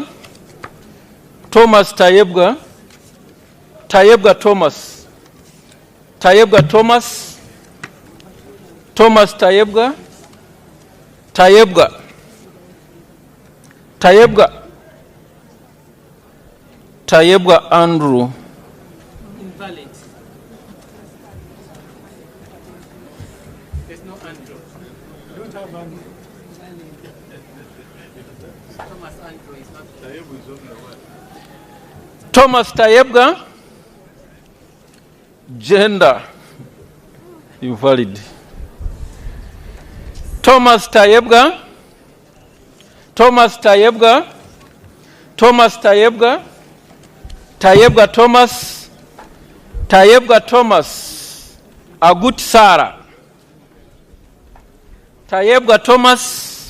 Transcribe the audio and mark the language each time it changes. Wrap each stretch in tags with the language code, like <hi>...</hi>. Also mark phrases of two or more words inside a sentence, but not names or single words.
<en>Thomas Tayebga. Tayebga Thomas. Tayebga Thomas. Thomas Tayebga. Tayebga. Tayebga. Tayebga Andrew. Invalid. There's no Andrew. You don't have Andrew. Thomas Andrew is not. Thomas Tayebga. Gender. Invalid. Thomas Tayebga. Thomas Tayebga. Thomas Tayebga. Tayebga Thomas. Tayebga Thomas. Agut Sarah. Tayebga Thomas.</en>